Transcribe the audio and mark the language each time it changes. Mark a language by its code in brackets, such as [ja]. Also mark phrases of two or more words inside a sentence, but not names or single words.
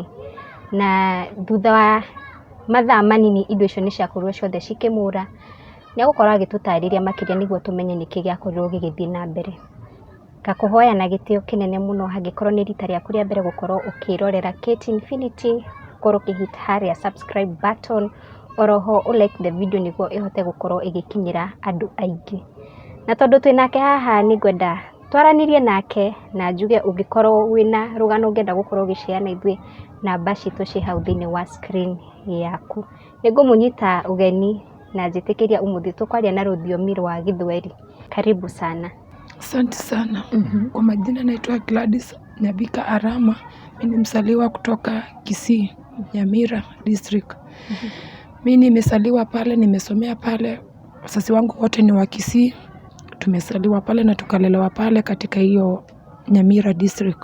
[ki] Na thutha wa mathaa manini indo icio ni ciakorwo ciothe cikimura, ni agukorwo agitutariria makiria niguo tumenye niki giakorirwo gigithii na mbere. Ngakuhoya na gitio kinene muno, hangikorwo ni rita riaku ria mbere gukorwo ukirorera Kate Infinity, korwo ukihit haria [en] subscribe button, [ki] oroho [en] like the video [ki] niguo ihote gukorwo igikinyira andu aingi. Na tondu twinake haha ni ngwenda twaranirie nake na njuge ungikorwo wina rugano ngenda gukorwo gisheana ithwe namba citu ci hau thini wa screen yaku. Ningumunyita ugeni na njitikiria umuthi tukwaria na rũthiomi rwa Gĩthweri. [sw] Karibu sana. Asante sana. Kwa majina naitwa Gladys Nyabika Arama. Mimi ni msaliwa kutoka Kisii, Nyamira district. Mimi nimesaliwa pale, nimesomea pale. Wazazi wangu wote ni wa Kisii. Tumesaliwa pale na tukalelewa pale katika hiyo Nyamira district.